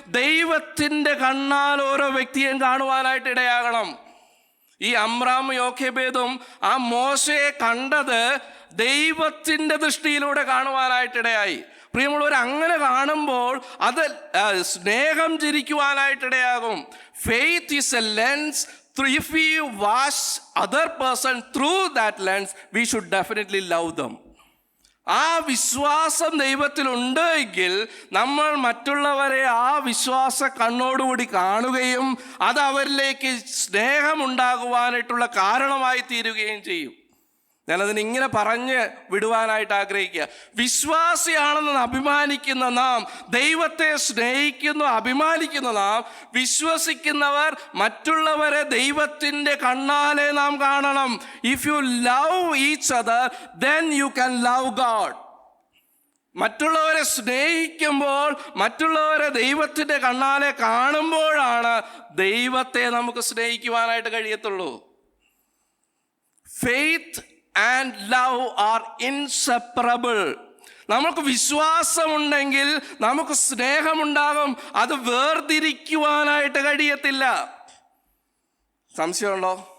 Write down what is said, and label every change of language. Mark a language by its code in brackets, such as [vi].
[ml] ദൈവത്തിൻ്റെ കണ്ണാൽ ഓരോ വ്യക്തിയെയും കാണുവാനായിട്ട് ഇടയാകണം. ഈ അമ്രാമും യോഖേബേദും ആ മോശയെ കണ്ടത് ദൈവത്തിൻ്റെ ദൃഷ്ടിയിലൂടെ കാണുവാനായിട്ടിടയായി. പ്രിയമുള്ളവർ, അങ്ങനെ കാണുമ്പോൾ അത് സ്നേഹം ജനിക്കുവാനായിട്ടിടയാകും. [en] Faith is a lens. If we watch other person through that lens, we should definitely love them. [ml] ആ വിശ്വാസം ദൈവത്തിലുണ്ട് എങ്കിൽ നമ്മൾ മറ്റുള്ളവരെ ആ വിശ്വാസ കണ്ണോടുകൂടി കാണുകയും അത് അവരിലേക്ക് സ്നേഹമുണ്ടാകുവാനായിട്ടുള്ള കാരണമായി തീരുകയും ചെയ്യും. ഞാനതിനിങ്ങനെ പറഞ്ഞ് വിടുവാനായിട്ട് ആഗ്രഹിക്കുക. വിശ്വാസിയാണെന്ന് അഭിമാനിക്കുന്ന നാം, ദൈവത്തെ അഭിമാനിക്കുന്ന നാം, വിശ്വസിക്കുന്നവർ മറ്റുള്ളവരെ ദൈവത്തിൻ്റെ കണ്ണാലെ നാം കാണണം. [en] If you love each other, then you can love God. [ml] മറ്റുള്ളവരെ സ്നേഹിക്കുമ്പോൾ, മറ്റുള്ളവരെ ദൈവത്തിൻ്റെ കണ്ണാലെ കാണുമ്പോഴാണ് ദൈവത്തെ നമുക്ക് സ്നേഹിക്കുവാനായിട്ട് കഴിയത്തുള്ളൂ. [en] Faith and love are inseparable. [ml] നമുക്ക് വിശ്വാസമുണ്ടെങ്കിൽ നമുക്ക് സ്നേഹമുണ്ടാകും. അത് വേർതിരിക്കുവാനായിട്ട് കഴിയത്തില്ല. സംശയമുണ്ടോ?